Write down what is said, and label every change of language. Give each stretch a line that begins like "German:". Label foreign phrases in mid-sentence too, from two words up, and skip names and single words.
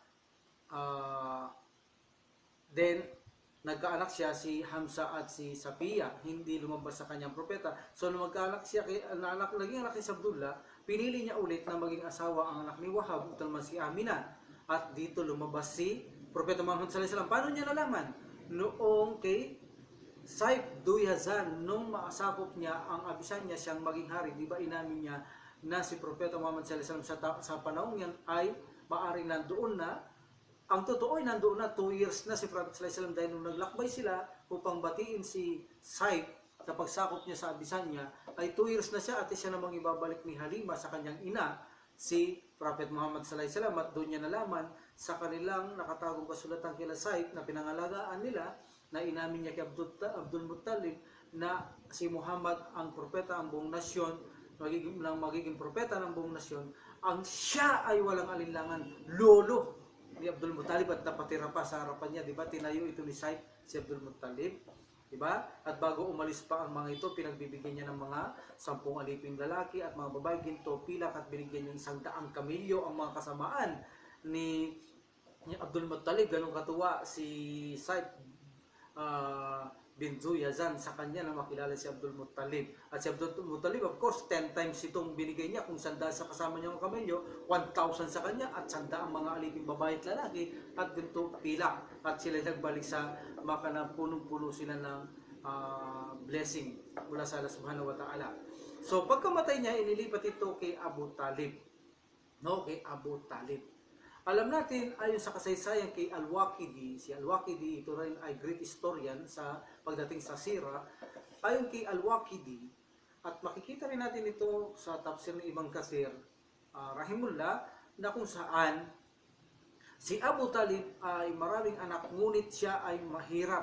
Filipino: Then nagkaanak siya si Hamza at si Safiya, hindi lumabas sa kanyang propeta. So nung magkaanak siya, naging anak ni Abdullah, pinili niya ulit na maging asawa ang anak ni Wahab, ito naman si Amina. At dito lumabas si Propeta Muhammad
Arabic: صلى الله عليه وسلم.
Filipino: Paano niya nalaman? Noong kay Saif Duyazan, nung maasakop niya ang abisan niya siyang maging hari, di ba inamin niya na si Propeta Muhammad
Arabic: صلى الله عليه وسلم
Filipino: sa panahon yan ay maaring nandoon na. Ang totoo ay nandoon na 2 years na si Prophet
Arabic: صلى الله عليه وسلم,
Filipino: dahil nung naglakbay sila upang batiin si Saif sa pagsakop niya sa abisan niya, ay 2 years na siya at siya namang ibabalik ni Halima sa kanyang ina, si Prophet Muhammad
Arabic: صلى الله عليه وسلم.
Filipino: At doon niya nalaman sa kanilang nakatagong kasulatan kila Saif na pinangalagaan nila, na inamin niya kay Abdul Muttalib na si Muhammad ang propeta ang buong nasyon, magiging propeta ng buong nasyon, ang siya ay walang alinlangan lolo ni Abdul Muttalib, at napatira pa sa harapan niya, di ba? Tinayo ito ni Saif, si Abdul Muttalib, di ba? At bago umalis pa ang mga ito, pinagbibigyan niya ng mga 10 aliping lalaki at mga babae, ginto, pilak, at binigyan niya 100 kamilyo ang mga kasamaan ni Abdul Muttalib. Ganun katuwa si Saif bin Duyazan sa kanya na makilala si Abdul Muttalib. At si Abdul Muttalib,
English: of course,
Filipino: 10 times itong binigay niya. Kung 100 sa kasama niya ng kamelyo, 1,000 sa kanya, at 100 ang mga aliping babae at lalaki, at ginto, pilak. At sila nagbalik sa Maka na punong-puno sila ng blessing mula sa Allah
Arabic: سبحانه وتعالى.
Filipino: So pagkamatay niya, inilipat ito kay Abu Talib. no, kay Abu Talib. Alam natin, ayon sa kasaysayan kay Al-Waqidi, si Al-Waqidi ito rin ay great historian sa pagdating sa sira. Ayon kay Al-Waqidi, at makikita rin natin ito sa tafsir ng Ibn Kathir, rahimullah, na kung saan si Abu Talib ay maraming anak, ngunit siya ay mahirap.